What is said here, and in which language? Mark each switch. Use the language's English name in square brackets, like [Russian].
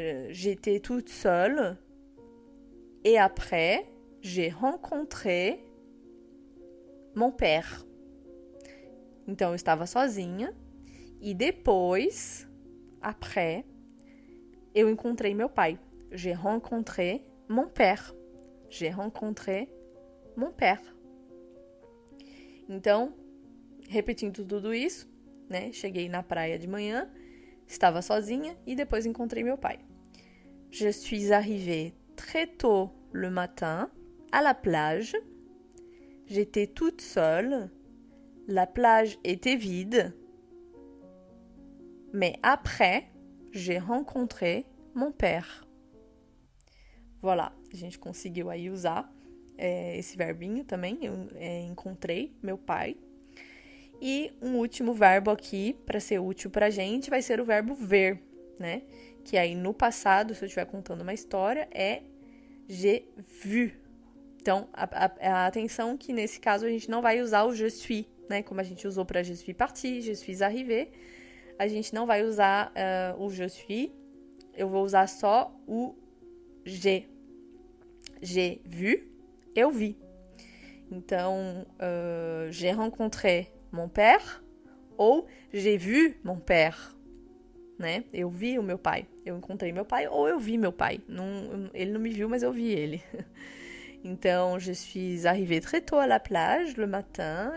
[French] J'étais toute seule et après, j'ai rencontré mon père. [Portuguese] Então, eu estava sozinha e depois, après, eu encontrei meu pai. [French] J'ai rencontré mon père. J'ai rencontré mon père. [Portuguese] Então, repetindo tudo isso, né? Cheguei na praia de manhã, estava sozinha e depois encontrei meu pai. [French] Je suis arrivée très tôt le matin à la plage. J'étais toute seule. La plage était vide. Mais après, j'ai rencontré mon père. [Portuguese] Voilà, a gente conseguiu aí usar esse verbinho também. Eu encontrei meu pai. E um último verbo aqui, para ser útil pra gente, vai ser o verbo ver, né? Que aí no passado, se eu estiver contando uma história, é j'ai vu. Então, a atenção que nesse caso a gente não vai usar o je suis, né? Como a gente usou para [French] je suis parti, je suis arrivé. [Portuguese] A gente não vai usar o je suis. Eu vou usar só o j'ai. J'ai vu, eu vi. [French] Então, j'ai rencontré mon père ou j'ai vu mon père, né? [Portuguese] Eu vi o meu pai. Eu encontrei meu pai ou eu vi meu pai. Ele não me viu, mas eu vi ele. [French] Então, je suis arrivée très tôt à la plage le matin.